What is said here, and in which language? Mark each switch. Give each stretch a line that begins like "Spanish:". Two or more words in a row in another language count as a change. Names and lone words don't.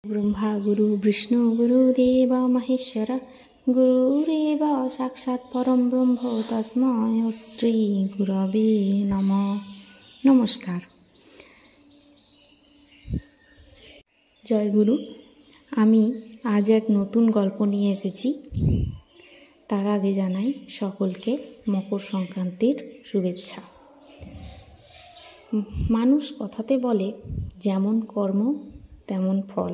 Sanskrit: ब्रह्मा गुरु विष्णु गुरुदेव महेश्वर गुरुरेव साक्षात् परम ब्रह्म तस्मै श्री गुरवे नमः।
Bangla: नमस्कार। জয় গুরু। আমি আজ এক নতুন গল্প নিয়ে এসেছি। তার আগে জানাই সকলকে মকর সংক্রান্তির শুভেচ্ছা। মানুষ কথাতে বলে যেমন কর্ম তেমন ফল।